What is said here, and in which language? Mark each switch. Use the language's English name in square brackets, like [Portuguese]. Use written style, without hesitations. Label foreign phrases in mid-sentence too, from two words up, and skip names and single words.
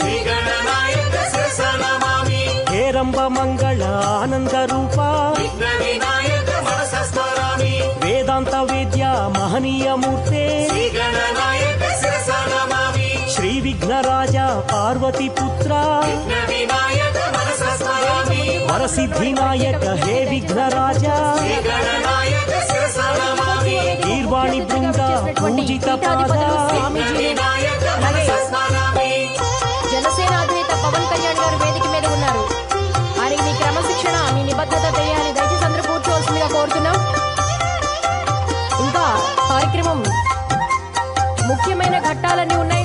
[Sanskrit] हेरंब मंगल आनंद रूपा वेदांत वेद्या महनीय मूर्ते श्री विघ्नराजा पार्वती पुत्रा वरसिद्धिनायक हे विघ्नराजा गीर्वाणी बृंदा पूजित पादा [Telugu] జనసేన అధినేత పవన్ కళ్యాణ్ గారు వేదిక మీద ఉన్నారు. వారికి మీ క్రమశిక్షణ మీ నిబద్ధత తెలియాలి. దయచేసి అందరూ కూర్చోవలసిందిగా కోరుతున్నాం. ఇంకా కార్యక్రమం ముఖ్యమైన ఘట్టాలన్నీ ఉన్నాయి.